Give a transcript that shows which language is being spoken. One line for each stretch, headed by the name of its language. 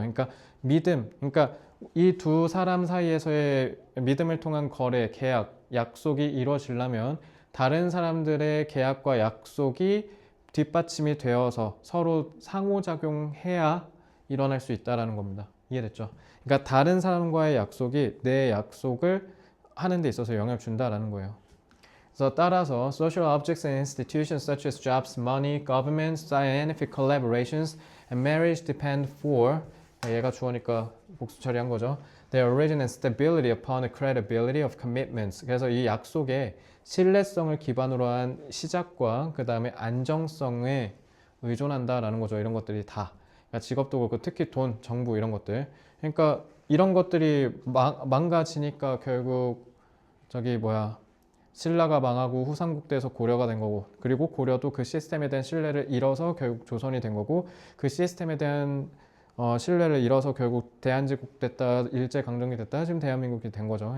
Korean: 그러니까 믿음, 그러니까 이 두 사람 사이에서의 믿음을 통한 거래, 계약, 약속이 이루어지려면 다른 사람들의 계약과 약속이 뒷받침이 되어서 서로 상호작용해야 일어날 수 있다는 겁니다. 이해됐죠? 그러니까 다른 사람과의 약속이 내 약속을 하는 데 있어서 영향을 준다라는 거예요. 그래서 따라서
English: social objects and institutions such as jobs, money, government, scientific collaborations, and marriage depend for
Korean: 얘가 주어니까 복수 처리한 거죠.
English: Their origin and stability upon the credibility of commitments.
Korean: 그래서 이 약속의 신뢰성을 기반으로 한 시작과 그 다음에 안정성에 의존한다라는 거죠. 이런 것들이 다. 그러니까 직업도 그렇고 특히 돈, 정부 이런 것들. 그러니까 이런 것들이 망가지니까 결국 저기 뭐야 신라가 망하고 후삼국대에서 고려가 된 거고 그리고 고려도 그 시스템에 대한 신뢰를 잃어서 결국 조선이 된 거고 그 시스템에 대한 신뢰를 잃어서 결국 대한제국 됐다 일제강점기 됐다 지금 대한민국이 된 거죠.